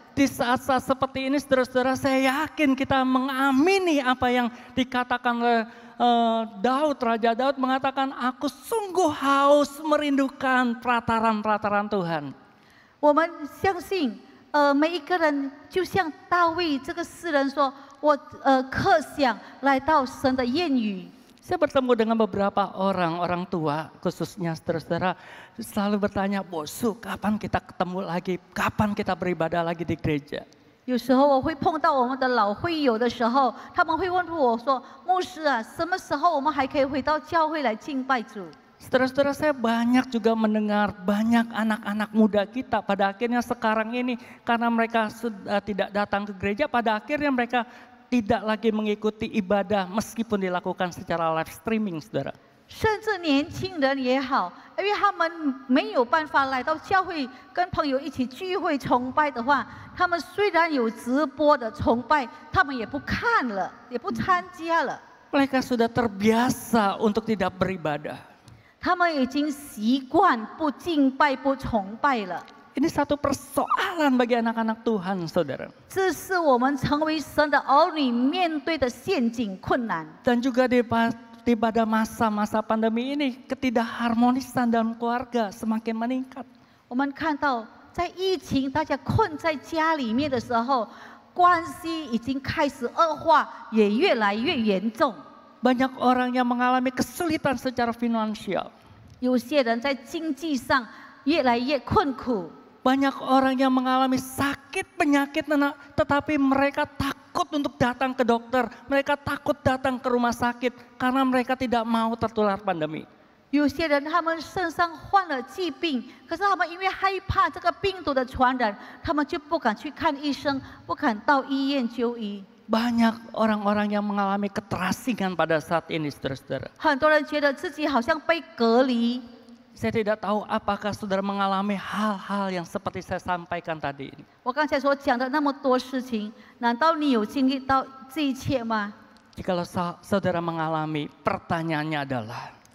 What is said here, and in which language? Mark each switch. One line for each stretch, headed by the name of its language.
Indonesian: Di saat-saat seperti ini, saudara-saudara, saya yakin kita mengamini apa yang dikatakan oleh Daud, Raja Daud mengatakan, aku sungguh haus merindukan perataran-perataran Tuhan.
Chinese: 我们相信，每一个人就像大卫这个诗人说，我渴想来到神的殿宇。
Indonesian: Saya bertemu dengan beberapa orang tua, khususnya saudara-saudara, selalu bertanya, Bosu, kapan kita ketemu lagi? Kapan kita beribadah lagi di gereja?
Chinese: 有时候我会碰到我们的老会友的时候，他们会问我说：“牧师啊，什么时候我们还可以回到教会来敬拜主？”
Indonesian: Saudara-saudara, saya banyak juga mendengar banyak anak-anak muda kita pada akhirnya sekarang ini karena mereka sudah tidak datang ke gereja, pada akhirnya mereka tidak lagi mengikuti ibadah meskipun dilakukan secara live streaming, saudara.
Chinese: 甚至年轻人也好，因为他们没有办法来到教会跟朋友一起聚会崇拜的话，他们虽然有直播的崇拜，他们也不看了，也不参加了。
Indonesian: Mereka sudah terbiasa untuk tidak beribadah.
Chinese: 他们已经习惯不敬拜、不崇拜了。
Indonesian: Ini satu persoalan bagi anak-anak Tuhan, saudara.
Chinese: 这是我们成为神的儿女面对的陷阱困难。
Indonesian: Dan juga pada masa-masa pandemi ini ketidakharmonisan dalam keluarga semakin meningkat.
Chinese: 我们看到，在疫情大家困在家里面的时候，关系已经开始恶化，也越来越严重。
Indonesian: Banyak orang yang mengalami kesulitan secara finansial.
Chinese: 有些人在经济上越来越困苦。
Indonesian: Banyak orang yang mengalami sakit penyakit, tetapi mereka takut untuk datang ke dokter. Mereka takut datang ke rumah sakit karena mereka tidak mau tertular pandemi.
Chinese: 有些人他们身上患了疾病，可是他们因为害怕这个病毒的传染，他们就不敢去看医生，不敢到医院就医。
Indonesian: Banyak orang-orang yang mengalami keterasingan pada saat ini, saudara-saudara.
Chinese: 很多人觉得自己好像被隔离。
Indonesian: Saya tidak tahu apakah saudara mengalami hal-hal yang seperti saya sampaikan tadi ini.
Chinese: 我刚才所讲的那么多事情，难道你有经历到这一切吗？
Indonesian: Jikalau saudara mengalami, pertanyaannya adalah,